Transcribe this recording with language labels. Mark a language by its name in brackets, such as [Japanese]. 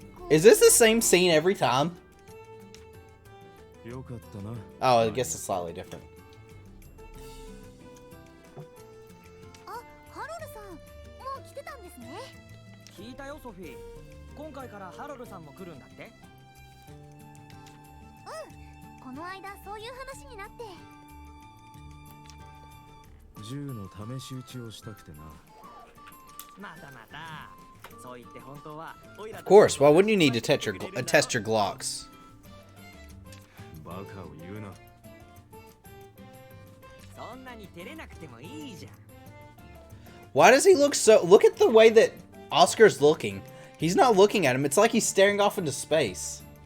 [English] Is this the same scene every time? [Japanese] よかったな。 [English] Oh, I guess it's slightly different. [Japanese] あ、ハロルさん、もう来てたんですね。聞いたよソフィー。今回からハロルさんも来るんだって。この間そういう話になって。銃の試し撃ちをしたくてな。またまた。そう言って本当は。 [English] Of course. Why wouldn't you need to test your Glocks? [Japanese] バカを言うな。そんなに照れなくてもいいじゃん。 [English] Why does he look so? Look at the way that Oscar's looking. He's not looking at him. It's like he's staring off into space.